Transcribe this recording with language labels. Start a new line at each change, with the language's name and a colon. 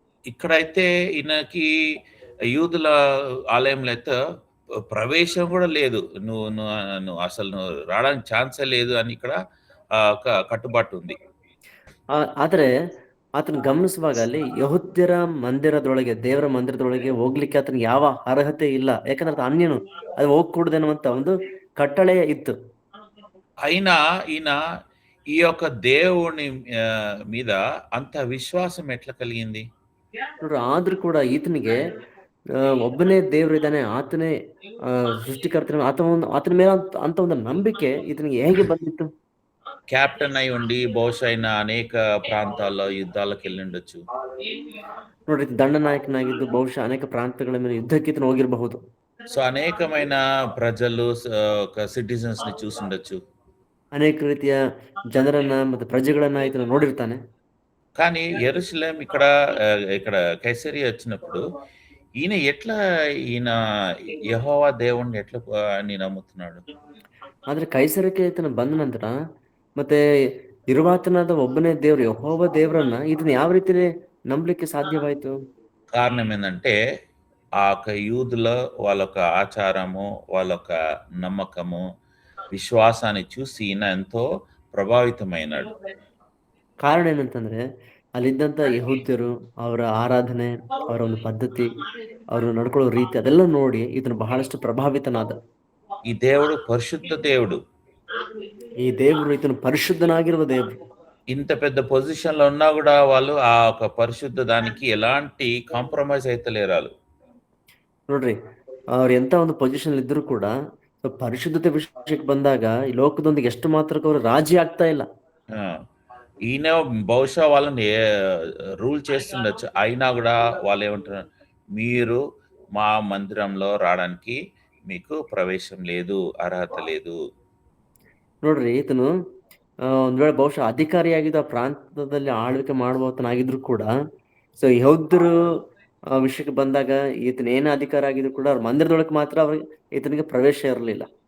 Telugu: ఇక్కడైతే ఈయనకి యూదుల ఆలయంలో అయితే ప్రవేశం కూడా లేదు. నువ్వు అసలు రావడానికి ఛాన్సే లేదు అని ఇక్కడ ఒక కట్టుబాటు ఉంది.
Kannada: ಆದ್ರೆ ಆತನ ಗಮನಿಸುವಾಗ ಅಲ್ಲಿ ಯಹೂದ್ಯರ ಮಂದಿರದೊಳಗೆ, ದೇವರ ಮಂದಿರದೊಳಗೆ ಹೋಗ್ಲಿಕ್ಕೆ ಆತನಿಗೆ ಯಾವ ಅರ್ಹತೆ ಇಲ್ಲ. ಯಾಕಂದ್ರೆ ಆತ ಅನ್ಯನು, ಅದು ಹೋಗ್ಕೂಡದೆನ್ನುವಂತ ಒಂದು ಕಟ್ಟಳೆ ಇತ್ತು.
Telugu: అయినా ఈయన ఈ యొక్క దేవుని మీద అంత విశ్వాసం ఎట్లా కలిగింది?
Kannada: ನೋಡ್ರಿ, ಆದ್ರೂ ಕೂಡ ಈತನಿಗೆ ಒಬ್ಬನೇ ದೇವ್ರು ಇದ್ದಾನೆ, ಆತನೇ ಸೃಷ್ಟಿಕರ್ತನ, ಆತನ ಮೇಲೆ ಅಂತ ಒಂದು ನಂಬಿಕೆ ಈತನಿಗೆ ಹೇಗೆ ಬಂದಿತ್ತು?
Telugu: క్యాప్టెన్ అయి ఉండి బహుశా ఆయన అనేక ప్రాంతాల్లో యుద్ధాలకు వెళ్ళి ఉండొచ్చు.
Kannada: ನೋಡ್ರಿ, ದಂಡನಾಯಕನಾಗಿದ್ದು ಬಹುಶಃ ಅನೇಕ ಪ್ರಾಂತಗಳ ಮೇಲೆ ಯುದ್ಧಕ್ಕೆ ಈತನು ಹೋಗಿರಬಹುದು.
Telugu: సో అనేకమైన ప్రజలు సిటిజన్స్ ని చూసి ఉండొచ్చు.
Kannada: ಅನೇಕ ರೀತಿಯ ಜನರನ್ನ ಮತ್ತೆ ಪ್ರಜೆಗಳನ್ನ ಈತನು ನೋಡಿರ್ತಾನೆ.
Telugu: కానీ యెరూషలేం ఇక్కడ కైసరియా వచ్చినప్పుడు ఈయన యెహోవా దేవుణ్ణి ఎట్లా అని నమ్ముతున్నాడు?
Kannada: ಆದ್ರೆ ಕೈಸರಕ್ಕೆ ಈತನ ಬಂದ ನಂತರ ಮತ್ತೆ ಇರುವಾತನಾದ ಒಬ್ಬನೇ ದೇವ್ರು ಯೆಹೋವ ದೇವರನ್ನ ಇದನ್ನ ಯಾವ ರೀತಿ ನಂಬಲಿಕ್ಕೆ ಸಾಧ್ಯವಾಯ್ತು?
Telugu: కారణం ఏంటంటే ఆ యొక్క యూదుల వాళ్ళ ఆచారము, వాళ్ళ నమ్మకము, విశ్వాసాన్ని చూసి ఈయన ఎంతో ప్రభావితమైనాడు.
Kannada: ಕಾರಣ ಏನಂತಂದ್ರೆ ಅಲ್ಲಿದ್ದಂತ ಯಹೂದ್ಯರು, ಅವರ ಆರಾಧನೆ, ಅವರ ಒಂದು ಪದ್ಧತಿ, ಅವರು ನಡ್ಕೊಳ್ಳೋ ರೀತಿ ಅದೆಲ್ಲ ನೋಡಿ ಇದನ್ನು ಬಹಳಷ್ಟು ಪ್ರಭಾವಿತನಾದ.
Telugu: ఈ దేవుడు పరిశుద్ధ దేవుడు.
Kannada: ಈ ದೇವರು ಇದನ್ನು ಪರಿಶುದ್ಧನಾಗಿರುವ ದೇವರು.
Telugu: ఇంత పెద్ద పొజిషన్ లో ఉన్నా కూడా వాళ్ళు ఆ ఒక పరిశుద్ధ దానికి ఎలాంటి కాంప్రమైజ్ అయితలేరు వాళ్ళు.
Kannada: ನೋಡ್ರಿ, ಅವ್ರು ಎಂತ ಒಂದು ಪೊಸಿಷನ್ ಇದ್ರು ಕೂಡ ಪರಿಶುದ್ಧತೆ ವಿಷಯಕ್ಕೆ ಬಂದಾಗ ಈ ಲೋಕದೊಂದಿಗೆ ಎಷ್ಟು ಮಾತ್ರಕ್ಕೆ ಅವರು ರಾಜಿ ಆಗ್ತಾ ಇಲ್ಲ.
Telugu: ఈయన బహుశా వాళ్ళని రూల్ చేస్తుండొచ్చు. అయినా కూడా వాళ్ళు ఏమంటున్నారు, మీరు మా మందిరంలో రావడానికి మీకు ప్రవేశం లేదు, అర్హత లేదు.
Kannada: ನೋಡ್ರಿ, ಈತನು ಒಂದ್ ವೇಳೆ ಬಹುಶಃ ಅಧಿಕಾರಿಯಾಗಿದ್ದು ಆ ಪ್ರಾಂತದಲ್ಲಿ ಆಳ್ವಿಕೆ ಮಾಡುವತನಾಗಿದ್ರು ಕೂಡ ಸೊ ಯಹೂದ್ಯರು ವಿಷಯಕ್ಕೆ ಬಂದಾಗ ಈತನ ಏನೇ ಅಧಿಕಾರ ಆಗಿದ್ರು ಕೂಡ ಅವ್ರ ಮಂದಿರದೊಳಗೆ ಮಾತ್ರ ಈತನಿಗೆ ಪ್ರವೇಶ ಇರಲಿಲ್ಲ.